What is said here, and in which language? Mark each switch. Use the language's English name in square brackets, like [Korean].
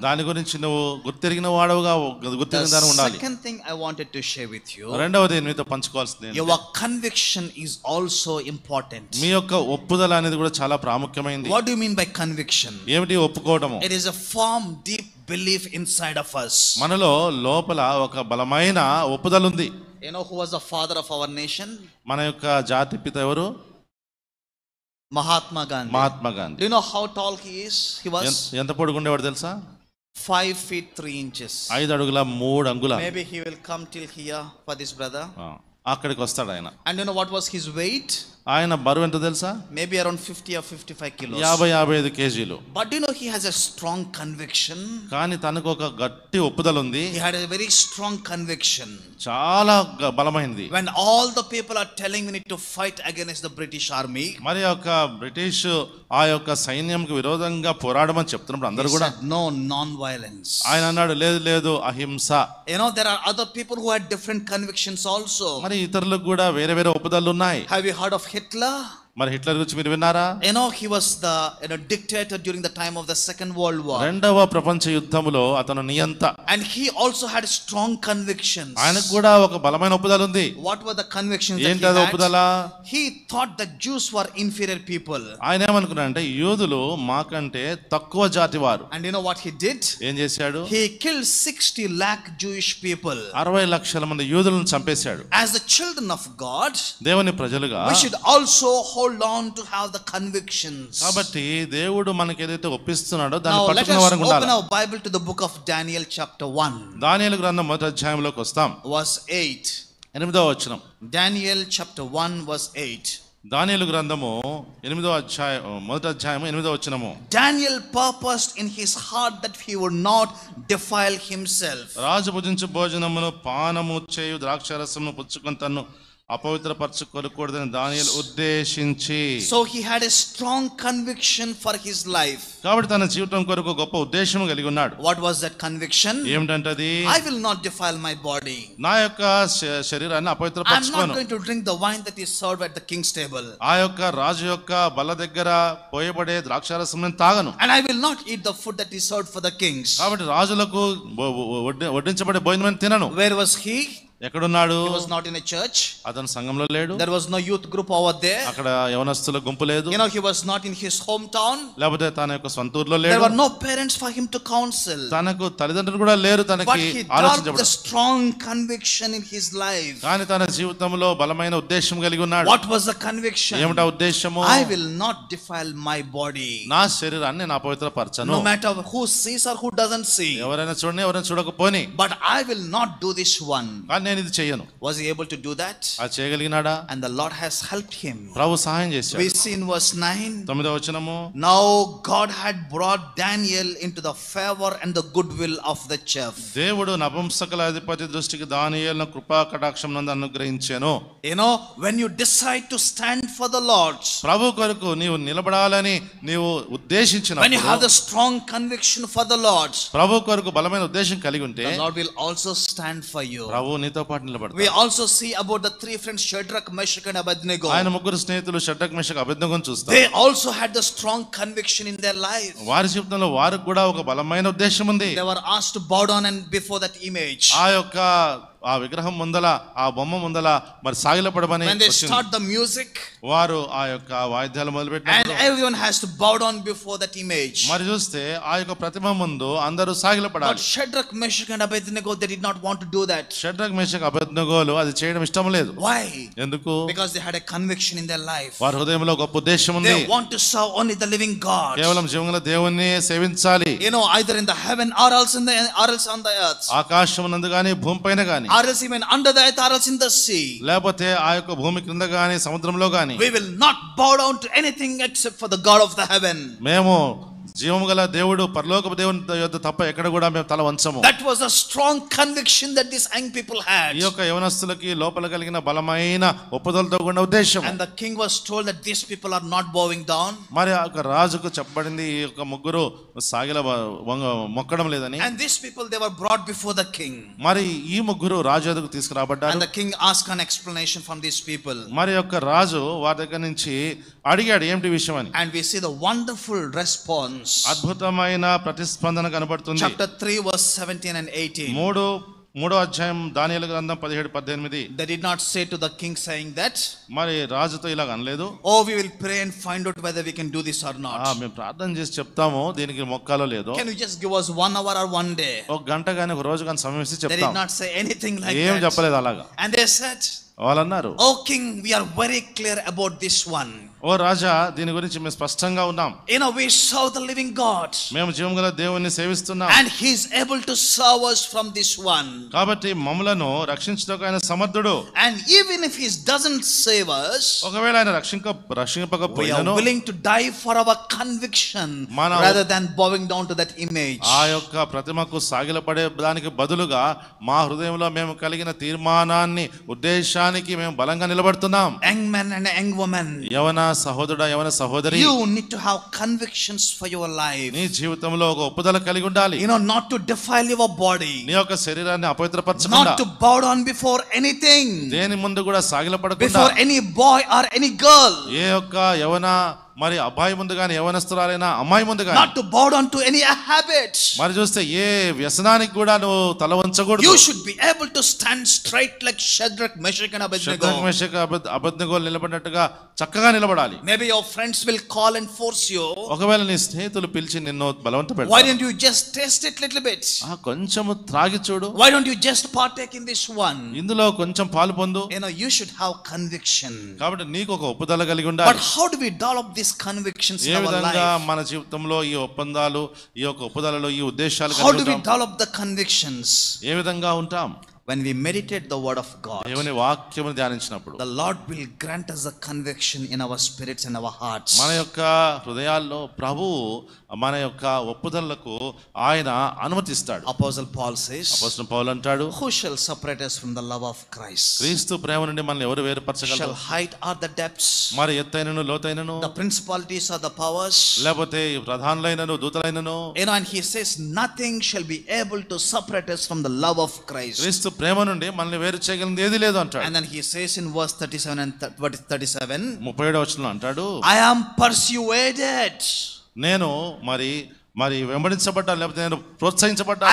[Telugu] దాని గురించి నువ్వు గుర్తెరిగిన వాడవుగా గుర్తెరిగిన దాని ఉండాలి. [English] The second thing I wanted to share with you. [Telugu] రెండవది మీతో పంచుకోవాల్సింది, [English] Your conviction is also important. [Telugu] మీ యొక్క ఒప్పుదల అనేది కూడా చాలా ప్రాముఖ్యమైనది. [English] What do you mean by conviction? [Telugu] ఏమిటి ఒప్పుకోవడము? [English] It is a firm, deep belief inside of us. [Telugu] మనలో లోపల ఒక బలమైన ఒప్పుదల ఉంది. [English] Who was the father of our nation? [Telugu] మన యొక్క జాతి పిత ఎవరు? [English] Mahatma Gandhi. [Telugu] Mahatma Gandhi. [English] Do you know how tall he is? He was [Telugu] ఎంత పొడుగుండేవాడు తెలుసా? [English] 5 feet 3 inches. [Telugu] 5 అడుగుల 3 అంగుళాలు. [English] Maybe he will come till here for this brother. [Telugu] అక్కడికి వస్తాడు ఆయన. [English] And you know what was his weight? [Telugu] ఆయన బరువు ఎంత తెలుసా? [English] Maybe around 50 or 55 kilos. [Telugu] 50-55 కేజీలు. [English] But you know he has a strong conviction. [Telugu] కానీ తనకు ఒక గట్టి ఒప్పుదల ఉంది. [English] He had a very strong conviction. [Telugu] చాలా బలమైనది. [English] When all the people are telling we need to fight against the British army. [Telugu] మరి యొక్క బ్రిటిష్ ఆ యొక్క సైన్యంకి విరోధంగా పోరాడమని చెప్తున్నప్పుడు అందరూ కూడా [English] no non-violence. [Telugu] ఆయన అన్నాడు లేదు లేదు అహింస. [English] You know there are other people who had different convictions also. [Telugu] మరి ఇతరులకు కూడా వేరే వేరే ఒప్పుదలలు ఉన్నాయి. [English] Have you heard of Hitler? [Telugu] మరి హిట్లర్ గురించి మీరు విన్నారా? [English] You know he was the dictator during the time of the Second World War. [Telugu] రెండవ ప్రపంచ యుద్ధములో అతను నియంత. [English] And he also had strong convictions. [Telugu] ఆయనకు కూడా ఒక బలమైన ఒప్పుదల ఉంది. [English] What were the convictions that [Telugu] ఏంటి [English] he [Telugu] అది [English] had? [Telugu] ఒప్పుదల? [English] He thought that Jews were inferior people. [Telugu] ఆయన ఏమనుకున్నాడంటే యూదులు మాకంటే తక్కువ జాతి వారు. [English] And you know what he did? [Telugu] ఏం చేశాడు? [English] He killed 60 lakh Jewish people. [Telugu] 60 లక్షల మంది యూదులను చంపేశాడు. [English] As the children of God, [Telugu] దేవుని ప్రజలుగా [English] we should also hold on to have the convictions. [Telugu] కాబట్టి దేవుడు మనకి ఏదైతే ఒప్పిస్తున్నాడో దాన్ని [English] Now let [Telugu] పట్టుకునే [English] us [Telugu] వారంగా ఉండాలి. [English] open our Bible to the book of Daniel chapter 1. [Telugu] దానియేలు గ్రంథం మొదటి అధ్యాయంలోకి వస్తాం. [English] Verse 8. [Telugu] 8వ వచనం. [English] Daniel chapter 1 verse 8. [Telugu] దానియేలు గ్రంథము 8వ అధ్యాయం మొదటి అధ్యాయం 8వ వచనము. [English] Daniel purposed in his heart that he would not defile himself. [Telugu] రాజు భుజించు భోజనమును పానము చేయు ద్రాక్షారసమును పుచ్చుకొని తన్ను అపవిత్రపరచుకోకూడదని దానియేలు ఉద్దేశించి. [English] So he had a strong conviction for his life. [Telugu] కాబట్టి తన జీవితం కొరకు గొప్ప ఉద్దేశం కలిగి ఉన్నాడు. [English] What was that conviction? [Telugu] ఏమిటంటే అది [English] I will not defile my body. [Telugu] నా యొక్క శరీరాన్ని [English] I'm [Telugu] అపవిత్రపరచుకోను. [English] not going to drink the wine that is served at the king's table. [Telugu] ఆ యొక్క రాజు యొక్క బల్ల దగ్గర పోయబడే ద్రాక్షారసం నేను తాగను. [English] And I will not eat the food that is served for the kings. [Telugu] కాబట్టి రాజులకు వడ్డించబడే భోజనం తినను. [English] Where was he? [Telugu] ఎక్కడున్నాడు? [English] He was not in a church. [Telugu] అతను సంఘంలో లేడు. [English] There was no youth group over there. [Telugu] అక్కడ యవనస్తుల గుంపు లేదు. [English] You know, he was not in his hometown. [Telugu] లేకపోతే తన యొక్క సొంత ఊర్లో [English] There [Telugu] లేడు. [English] were no parents for him to counsel. [Telugu] తనకు తల్లిదండ్రులు కూడా లేరు [English] But [Telugu] తనకి [English] he developed [Telugu] ఆలోచించబడ. [English] the strong conviction in his life. [Telugu] కానీ తన జీవితంలో బలమైన ఉద్దేశం కలిగి ఉన్నాడు. [English] What was the conviction? [Telugu] ఏమిటా ఉద్దేశము? [English] I will not defile my body. [Telugu] నా శరీరాన్ని నేను అపవిత్రపరచను. [English] No matter who sees or who doesn't see. [Telugu] ఎవరైనా చూడని ఎవరైనా చూడకపోని. [English] But I will not do this one. [Telugu] కానీ నేను ఇది చెయ్యను. [English] Was he able to do that? [Telugu] అది చేయగలిగినాడా? [English] And the Lord has helped him. [Telugu] ప్రభు సహాయం చేశాడు. [English] We see in verse 9. [Telugu] 9వ వచనము. [English] Now God had brought Daniel into the favor and the goodwill of the chief. [Telugu] దేవుడు నపుంసకుల అధిపతి దృష్టికి దానియేలును కృపా కటాక్షం నందు అనుగ్రహించెను. [English] You know, when you decide to stand for the Lord, [Telugu] ప్రభు కొరకు నీవు నిలబడాలని నీవు ఉద్దేశించినప్పుడు, [English] when you have the strong conviction for the Lord, [Telugu] ప్రభు కొరకు బలమైన ఉద్దేశం కలిగి ఉంటే [English] the Lord will also stand for you. [Telugu] ప్రభు నీతో పాటు [English] We [Telugu] నిలబడతాడు. [English] also see about the three friends Shadrach, Meshach and Abednego. [Telugu] ఆయన ముగ్గురు స్నేహితులు షడ్రక్ మెషక్ అబేద్నెగోను చూస్తాం. [English] They also had the strong conviction in their life. [Telugu] వారి జీవితంలో వారికి కూడా ఒక బలమైన ఉద్దేశం ఉంది. [English] They were asked to bow down and before that image. [Telugu] ఆ యొక్క ఆ విగ్రహం ముందల ఆ బొమ్మ ముందల మరి సాగిలపడమని [English] When they start the music, [Telugu] వారు ఆ యొక్క వాయిద్యాలు [English] and [Telugu] మొదలుపెట్టారు. [English] everyone has to bow down before that image. [Telugu] మరి చూస్తే ఆ యొక్క ప్రతిమ ముందు అందరూ [English] But [Telugu] సాగిలపడాలి. [English] Shadrach, Meshach and Abednego, they did not want to do that. [Telugu] Shadrach Meshach అబేద్నెగోలు అది చేయడం ఇష్టం లేదు. [English] Why? [Telugu] ఎందుకు? [English] Because they had a conviction in their life. [Telugu] వారి హృదయంలో గొప్ప ఉద్దేశం ఉంది. [English] They want to serve only the living God. [Telugu] కేవలం జీవంగల దేవుణ్ణి సేవించాలి. [English] You know, either in the heaven or else on the earth. [Telugu] ఆకాశమునందు గాని భూమిపైన గాని, [English] Or else even under the earth or else in the sea. [Telugu] లేకపోతే ఆ యొక్క భూమి క్రింద గాని సముద్రంలో గాని [English] We will not bow down to anything except for the God of the heaven. [Telugu] మేము జీవము గల దేవుడు పరలోకపు దేవుని యొద్ద తప్ప ఎక్కడ కూడా మేము తల వంచము. [English] That was a strong conviction that these young people had. [Telugu] ఈ యొక్క యవనస్తులకి లోపల కలిగిన బలమైన ఒప్పుదలతో కూడిన ఉద్దేశం. [English] And the king was told that these people are not bowing down. [Telugu] మరి ఆ యొక్క రాజుకు చెప్పబడింది ఈ యొక్క ముగ్గురు సాగిల మొక్కడం లేదని. [English] And these people, they were brought before the king. [Telugu] మరి ఈ ముగ్గురు రాజు ఎదుగు తీసుకురాబడ్డారు. [English] And the king asked an explanation from these people. [Telugu] మరి యొక్క రాజు వారి దగ్గర నుంచి అడిగాడు ఏమిటి విషయం అని. [English] And we see the wonderful response. [Telugu] అద్భుతమైన ప్రతిస్పందన కనబడుతుంది. [English] Chapter 3 verse 17 and 18. [Telugu] మూడో అధ్యాయం దానియేలు గ్రంథం 17-18. [English] They did not say to the king saying that, [Telugu] మరి రాజుతో ఇలాగ అనలేదు. [English] oh, we will pray and find out whether we can do this or not. [Telugu] మేము ప్రార్థన చేసి చెప్తాము దీనికి మొక్కాలో లేదో. [English] Can you just give us 1 hour or 1 day? [Telugu] ఒక గంట గాని ఒక రోజు గాని సమయం ఇస్తే [English] They did [Telugu] చెప్తాం. [English] not say anything like [Telugu] ఏం [English] that. [Telugu] చెప్పలేదు అలాగా. [English] And they said, [Telugu] వాళ్ళు అన్నారు, [English] "Oh king, we are very clear about this one. [Telugu] ఓ రాజా, దీని గురించి మేము స్పష్టంగా ఉన్నాం. [English] We serve the living God. [Telugu] మేము జీవముగల దేవుణ్ణి సేవిస్తున్నాం. [English] And he is able to serve us from this one. [Telugu] కాబట్టి మమ్మలను రక్షించుటకు ఆయన సమర్థుడు. [English] And even if he doesn't save us, [Telugu] ఒకవేళ ఆయన [English] we [Telugu] రక్షింపకపోయినను [English] are willing to die for our conviction rather than bowing down to that image. [Telugu] ఆ యొక్క ప్రతిమకు సాగిలపడే దానికి బదులుగా మా హృదయంలో మేము కలిగిన తీర్మానాన్ని, ఉద్దేశానికి మేము బలంగా నిలబడుతున్నాం. [English] Young men and young women, [Telugu] యవన సహోదరుడా, యవన సహోదరి, [English] you need to have convictions for your life. [Telugu] నీ జీవితంలో ఒక ఒప్పుదల కలిగి ఉండాలి. [English] Not to defile your body, [Telugu] నీ యొక్క శరీరాన్ని అపవిత్రపరచకుండా, [English] not to bow down before anything, [Telugu] దేని ముందు కూడా సాగిలపడకుండా, [English] before any boy or any girl, [Telugu] ఏ యొక్క యవన మరి అబ్బాయి ముందు గాని, యవనస్తురాలైనా అమ్మాయి ముందు గాని, [English] not to bow down to any habit. [Telugu] మరి చూస్తే ఏ వ్యసనానికి కూడా నువ్వు తల వంచకూడదు. [English] You should be able to stand straight like Shadrach, Meshach and Abednego. [Telugu] అబేద్నెగో నిలబడినట్టుగా చక్కగా నిలబడాలి. [English] Maybe your friends will call and force you. [Telugu] ఒకవేళ నీ స్నేహితులు పిలిచి నిన్ను బలవంత [English] Why [Telugu] పెడతారు. [English] don't you just taste it little bit? [Telugu] కొంచెము త్రాగి చూడు. [English] Why don't you just partake in this one? [Telugu] ఇందులో కొంచెం పాలు పొందు. [English] You should have conviction. [Telugu] కాబట్టి నీకు ఒక ఒప్పుదల కలిగి ఉండాలి. [English] But how do we develop this convictions in our life? [Telugu] మన జీవితంలో ఈ ఒప్పందాలు, ఈ యొక్క ఒప్పుదలలో ఈ ఉద్దేశాలు [English] How do we develop the convictions? [Telugu] ఏ విధంగా ఉంటాం? [English] When we meditate the word of God, [Telugu] దేవుని వాక్యమును ధ్యానించినప్పుడు [English] the Lord will grant us a conviction in our spirits and our hearts. [Telugu] మన యొక్క హృదయాల్లో ప్రభువు మన యొక్క ఒప్పుదలకు ఆయన అనుమతిస్తాడు. [English] Apostle Paul says, [Telugu] అపోస్తలుడు పౌలు అంటాడు, [English] who shall separate us from the love of Christ? [Telugu] క్రీస్తు ప్రేమ నుండి మనల్ని ఎవరు వేరుపరచగలరు? [English] Shall height or the depths, [Telugu] మరి ఎత్తైనను లోతైనను, [English] the principalities or the powers, [Telugu] లేకపోతే ప్రధానులైనను దూతలైనను, [English] and he says nothing shall be able to separate us from the love of Christ. [Telugu] క్రీస్తు ప్రేమ నుండి మనల్ని వేరు చేయగలిగింది ఏది లేదు అంటాడు. [English] And then he says in verse 37 and 37, [Telugu] 37వ వచనంలో అంటాడు, [English] I am persuaded, [Telugu] నేను మరి వెంబడించబడ్డాను, లేకపోతే నేను ప్రోత్సహించబడ్డాను.